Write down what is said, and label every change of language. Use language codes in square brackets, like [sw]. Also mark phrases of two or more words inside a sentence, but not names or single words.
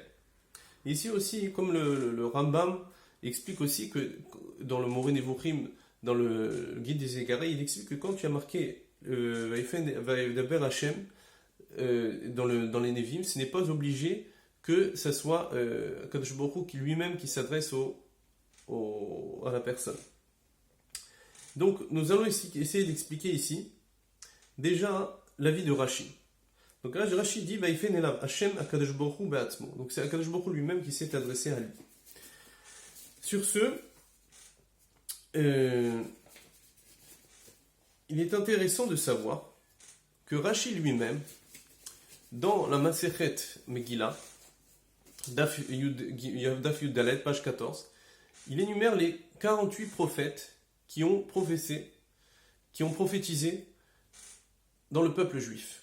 [fr] Ici aussi, comme le Rambam explique aussi que dans le Moreh Nevuchim, dans le Guide des Égarés, il explique que quand tu as marqué [he] וידבר השם [fr] dans les Nevim, ce n'est pas obligé que ça soit [he] קדוש ברוך הוא [fr] lui-même qui s'adresse à la personne. Donc, nous allons essayer d'expliquer ici, déjà, l'avis de Rashi. Donc là, Rashi dit, [he] ויפן אליו השם הקדוש ברוך הוא בעצמו. [fr] Donc c'est [he] הקדוש ברוך הוא [fr] lui-même qui s'est adressé à lui. Sur ce, il est intéressant de savoir que Rashi lui-même, dans la [he] מסכת מגילה, דף י"ד, [fr] page 14, il énumère les 48 prophètes qui ont prophétisé dans le peuple juif.